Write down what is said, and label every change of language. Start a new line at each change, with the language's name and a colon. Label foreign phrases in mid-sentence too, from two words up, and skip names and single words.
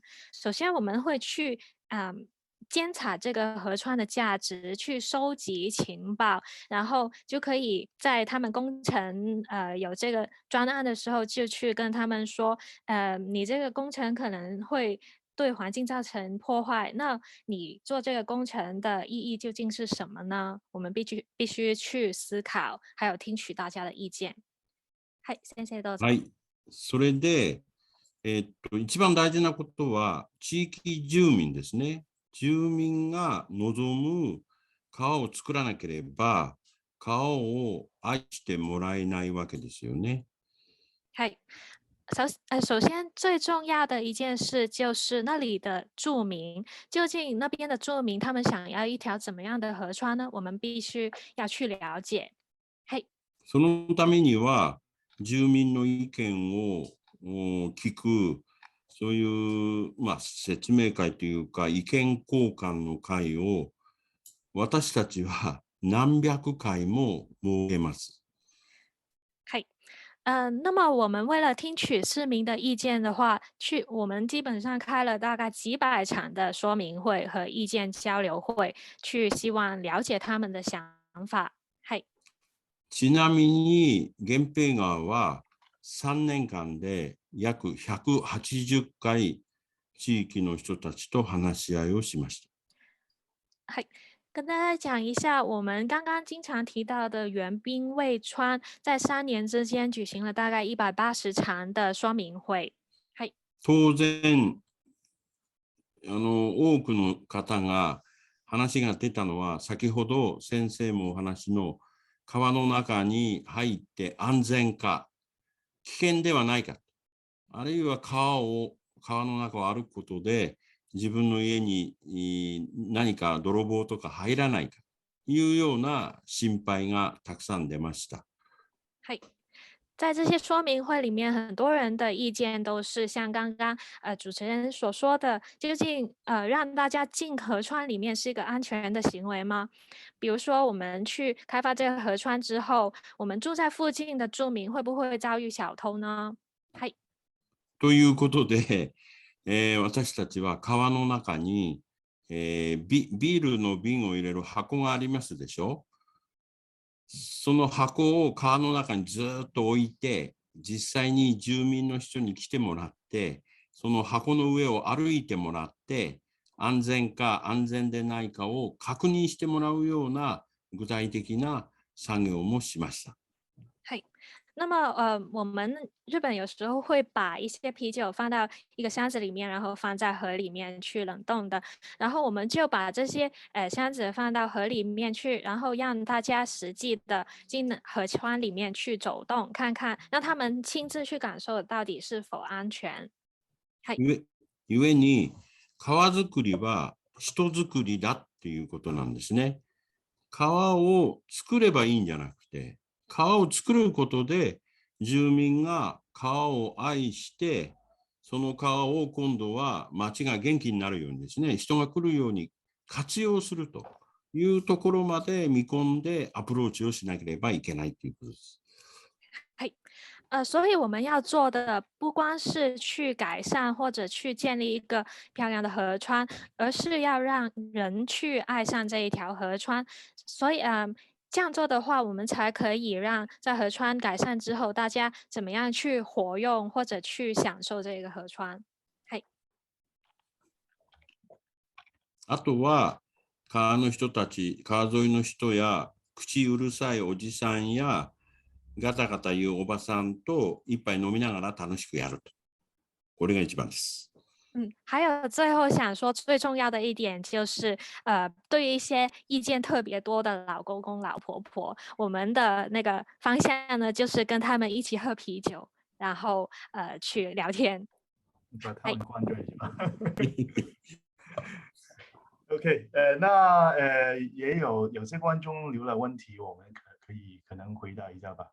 Chinese: 首先，我们会去监察这个河川的价值，去收集情报，然后就可以在他们工程有这个专案的时候，就去跟他们说，你这个工程可能会对环境造成破坏，那你做这个工程的意义究竟是什么呢？我们必须去思考，还有听取大家的意見。
Japanese: はい、先生どうぞ。はい、それで、一番大事なことは地域住民ですね。住民が望む川を作らなければ、川を愛してもらえないわけですよね。
Chinese: 嗨，首先最重要的一件事就是那里的住民，究竟那边的住民他们想要一条怎么样的河川呢？我们必须要去了解。
Japanese: はい。そのためには、住民の意見を聞く、そういう、説明会というか、意見交換の会を、私たちは何百回も設けます。
Chinese: 嗨，那么我们为了听取市民的意见的话，我们基本上开了大概几百场的说明会和意见交流会，去希望了解他们的想法。嗨。
Japanese: ちなみに、源平川は3年間で約180回、地域の人たちと話し合いをしました。
Chinese: 嗨，跟大家讲一下，我们刚刚经常提到的源滨卫川，在3年之间举行了大概180场的说明会。
Japanese: はい。当然、多くの方が話が出たのは、先ほど先生もお話の川の中に入って安全か、危険ではないか、あるいは川の中を歩くことで自分の家に何か泥棒とか入らないかというような心配がたくさん出ました。はい。
Chinese: 在这些说明会里面，很多人的意见都是像刚刚主持人所说的，究竟让大家进河川里面是一个安全的行为吗？比如说我们去开发这个河川之后，我们住在附近的住民会不会遭遇小偷呢？
Japanese: はい。ということで、私たちは川の中に、ビールの瓶を入れる箱がありますでしょ。その箱を川の中にずっと置いて、実際に住民の人に来てもらって、その箱の上を歩いてもらって、安全か安全でないかを確認してもらうような具体的な作業もしました。はい。
Chinese: 那么我们日本有时候会把一些啤酒放到一个箱子里面，然后放在河里面去冷冻的。然后我们就把这些箱子放到河里面去，然后让大家实际的进河川里面去走动，看看，让他们亲自去感受到底是否安全。
Japanese: はい。故に川づくりは人づくりだっていうことなんですね。川を作ればいいんじゃなくて、川を作ることで住民が川を愛して、その川を今度は町が元気になるようにですね、人が来るように活用するというところまで見込んでアプローチをしなければいけないということです。はい。
Chinese: 所以我们要做的不光是去改善或者去建立一个漂亮的河川，而是要让人去爱上这一条河川。所以这样做的话，我们才可以让在河川改善之后，大家怎么样去活用或者去享受这个河川。
Japanese: はい。あとは川の人たち、川沿いの人や口うるさいおじさんやガタガタ言うおばさんと一杯飲みながら楽しくやると。これが一番です。
Chinese: 还有最后想说最重要的一点就是，对于一些意见特别多的老公公、老婆婆，我们的那个方向呢，就是跟他们一起喝啤酒，然后去聊天。把他们灌醉是吧？OK，那也有些观众留了问题，我们可能回答一下吧。